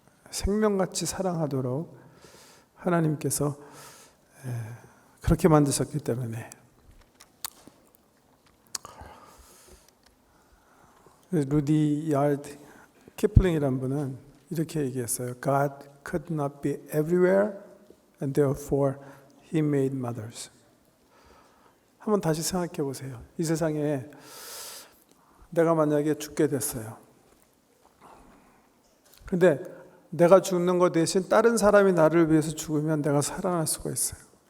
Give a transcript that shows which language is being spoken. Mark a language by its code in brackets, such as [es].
[ko] 생명같이 사랑하도록 하나님께서 그렇게 만드셨기 때문에 루디 야드 키플링이라는 분은 이렇게 얘기했어요. [en] God could not be everywhere and therefore He made mothers. [ko] 한번 다시 생각해 보세요. 이 세상에 내가 만약에 죽게 됐어요. 근데 내가 죽는 것 대신 다른 사람이 나를 위해서 죽으면 내가 살아날 수가 있어요.